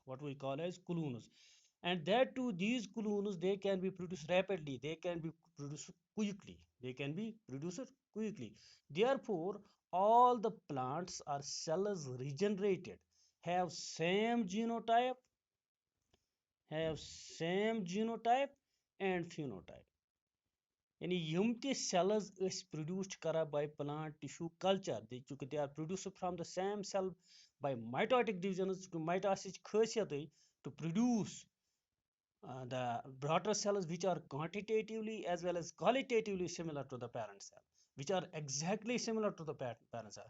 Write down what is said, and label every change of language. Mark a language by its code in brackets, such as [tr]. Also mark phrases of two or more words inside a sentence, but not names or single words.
[en] And that too, these clones they can be produced rapidly, they can be produced quickly. Therefore all the plants or cells regenerated have same genotype and phenotype. [ks] यानी यम ते [en] cells is produced kara by plant tissue culture they are produced from the same cell by mitotic divisions to mitosis khasiyat to produce the daughter cells which are quantitatively as well as qualitatively similar to the parent cell, which are exactly similar to the parent cell.